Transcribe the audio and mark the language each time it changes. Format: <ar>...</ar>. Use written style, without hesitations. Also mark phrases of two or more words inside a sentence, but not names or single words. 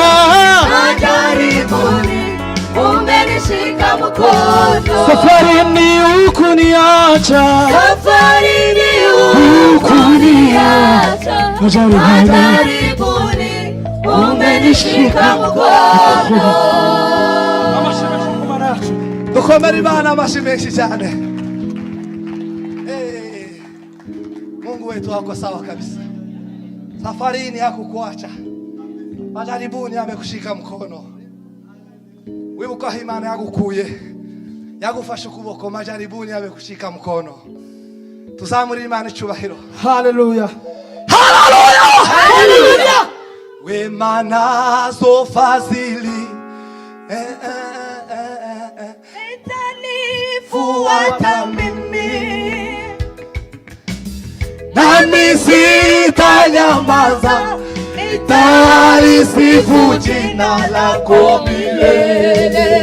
<sw>Majaribuni umenishika mkono. safarini ukuniacha, Safarini hukuniacha, majaribuni umenishika mkono.</sw> <rw>dukomere Imana amashyi menshi cyane.</rw> <sw>Mungu wetu wako sawa kabisa. Safarini hakukuacha, majaribuni amekushika mkono.</sw> <rw>Wibuka Imana yagukuye, yagufashe ukuboko,</rw> <sw>majaribuni amekushika mkono.</sw> <rw>Tuzamurire Imana icyubahiro. Hallelujah.</rw> <sw>Hallelujah! Hallelujah! Wema nazo fadhili Itanifuata mimi, nami sitanyamaza, nitalisifu jina lako milele.</sw>